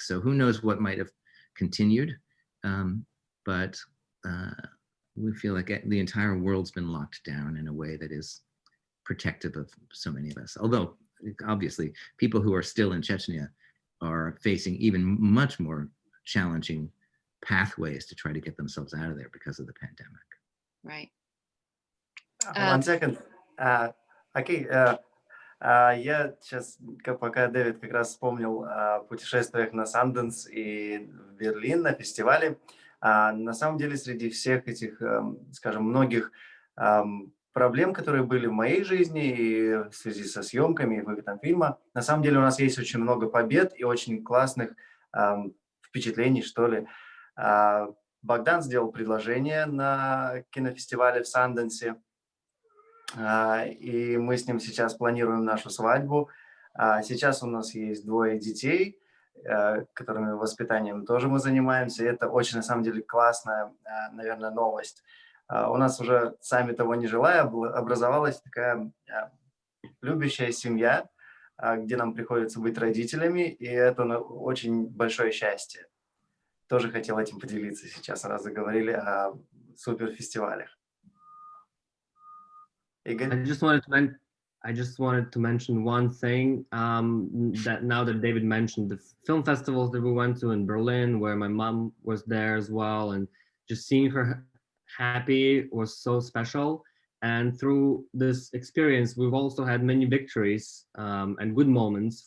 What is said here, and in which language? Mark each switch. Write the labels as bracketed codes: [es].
[en] So who knows what might have continued, but we feel like the entire world's been locked down in a way that is protective of so many of us. Although obviously people who are still in Chechnya are facing even much more challenging pathways to try to get themselves out of there because of the pandemic. Right. 1 second. Окей. [ru] Я сейчас, пока Дэвид как раз вспомнил о путешествиях на Санденс и в Берлин на фестивале, на самом деле среди всех этих, скажем, многих проблем, которые были в моей жизни и в связи со съемками и выходом фильма, на самом деле у нас есть очень много побед и очень классных впечатлений, что ли. Богдан сделал предложение на кинофестивале в Санденсе, и мы с ним сейчас планируем нашу свадьбу. Сейчас у нас есть 2 детей, которыми воспитанием тоже мы занимаемся. И это очень, на самом деле, классная, наверное, новость. У нас уже, сами того не желая, образовалась такая любящая семья, где нам приходится быть родителями, и это очень большое счастье. Тоже хотел этим поделиться сейчас, раз заговорили о суперфестивалях. [en] Igor? I just wanted to mention one thing, that now that David mentioned the film festivals that we went to in Berlin, where my mom was there as well, and just seeing her happy was so special. And through this experience, we've also had many victories and good moments.